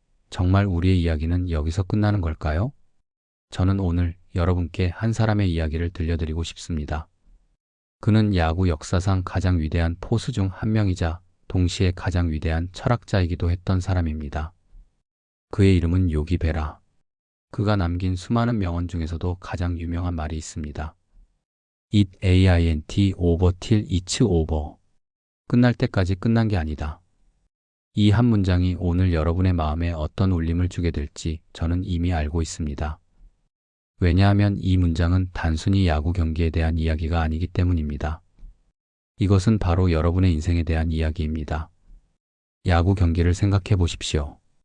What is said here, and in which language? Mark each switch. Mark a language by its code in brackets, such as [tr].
[ko] 정말 우리의 이야기는 여기서 끝나는 걸까요? 저는 오늘 여러분께 한 사람의 이야기를 들려드리고 싶습니다. 그는 야구 역사상 가장 위대한 포수 중 한 명이자 동시에 가장 위대한 철학자이기도 했던 사람입니다. 그의 이름은 요기 베라. 그가 남긴 수많은 명언 중에서도 가장 유명한 말이 있습니다. [en] It ain't over till it's over. [ko] 끝날 때까지 끝난 게 아니다. 이 한 문장이 오늘 여러분의 마음에 어떤 울림을 주게 될지 저는 이미 알고 있습니다. 왜냐하면 이 문장은 단순히 야구 경기에 대한 이야기가 아니기 때문입니다. 이것은 바로 여러분의 인생에 대한 이야기입니다. 야구 경기를 생각해 보십시오.